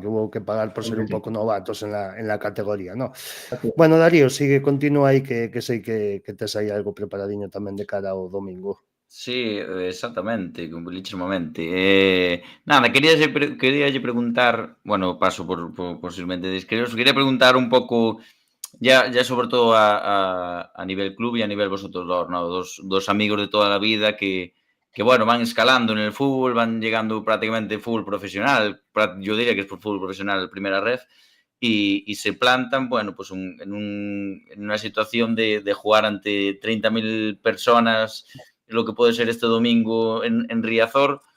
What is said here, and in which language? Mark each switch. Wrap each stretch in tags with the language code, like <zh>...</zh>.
<es>Que hubo que pagar por ser un poco novatos en la categoría, ¿no?</es> <gl>Bueno, Darío, continúa aí que sei que tes aí algo preparadiño tamén de cara ao domingo. Sí, exactamente, lichísimamente. Nada, queríalle preguntar,</gl> <es>bueno, paso por posiblemente describiros, quería preguntar un pouco, ya sobre todo a nivel club y a nivel vosotros dos, ¿no? Dos amigos de toda la vida que bueno, van escalando en el fútbol, van llegando prácticamente fútbol profesional, yo diría que es por fútbol profesional primera red, y se plantan, bueno, pues en una situación de jugar ante 30.000 personas, lo que puede ser este domingo en Riazor.</es>